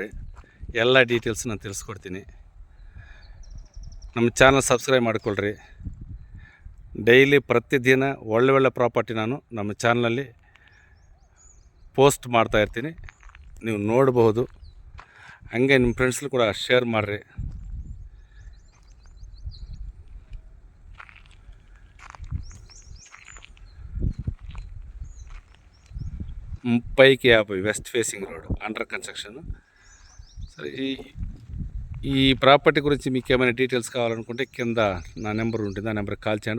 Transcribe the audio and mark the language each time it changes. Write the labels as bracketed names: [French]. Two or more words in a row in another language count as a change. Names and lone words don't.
[Kannada] ಎಲ್ಲ ಡೀಟೇಲ್ಸ್ ನಾನು ತಿಳಿಸ್ಕೊಡ್ತೀನಿ. ನಮ್ಮ [English] channel subscribe [Kannada] ಮಾಡಿಕೊಳ್ಳ್ರಿ. ಡೈಲಿ ಪ್ರತಿದಿನ ಒಳ್ಳೆ ಪ್ರಾಪರ್ಟಿ ನಾನು ನಮ್ಮ ಚಾನಲಲ್ಲಿ ಪೋಸ್ಟ್ ಮಾಡ್ತಾಯಿರ್ತೀನಿ, ನೀವು ನೋಡಬಹುದು. ಹಂಗೆ ನಿಮ್ಮ ಫ್ರೆಂಡ್ಸ್ಗಳು ಕೂಡ ಶೇರ್ ಮಾಡಿರಿ. [English] ముప్పైకి 50 west facing road, under construction. [Telugu] సరే, ఈ ప్రాపర్టీ గురించి మీకు ఏమైనా డీటెయిల్స్ కావాలనుకుంటే కింద నా నెంబర్ ఉంటుంది, ఆ నెంబర్కి కాల్ చేయండి.